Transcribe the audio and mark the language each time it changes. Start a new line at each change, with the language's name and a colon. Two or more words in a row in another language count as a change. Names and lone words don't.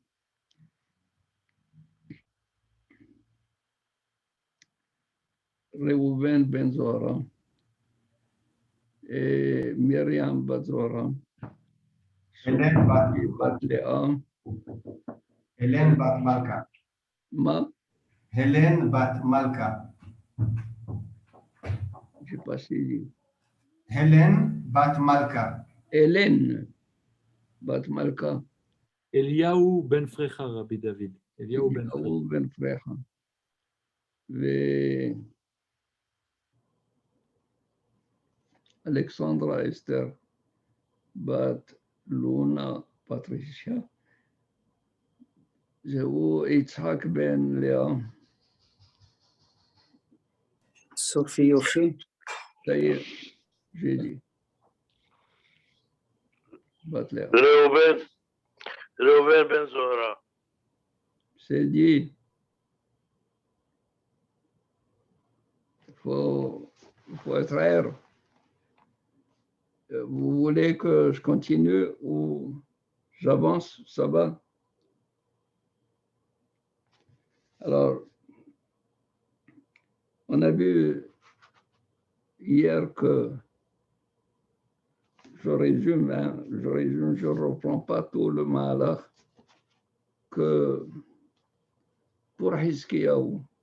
Hebrew: ראובן בן זוהרה, מרים בת זוהרה, בת לאה, הלן בת מלכה. מה? הלן בת מלכה.
French: j'ai pas saisi.
Hebrew: הלן בת מלכה. הלן בת מלכה. אליהו בן פרחה רבי דוד. אליהו בן פרחה. ואלכסנדרה אסתר בת לונה פטרישיה. זהו יצחק בן לאה. סופי יופי. ג'ילי. בת לאה. ראובן בן זוהרה.
French: C'est dit. Il faut être clair. Vous voulez que je continue ou j'avance, ça va? Alors, on a vu hier que je résume, je ne reprends pas tout le malheur que pour Hiskiyahu,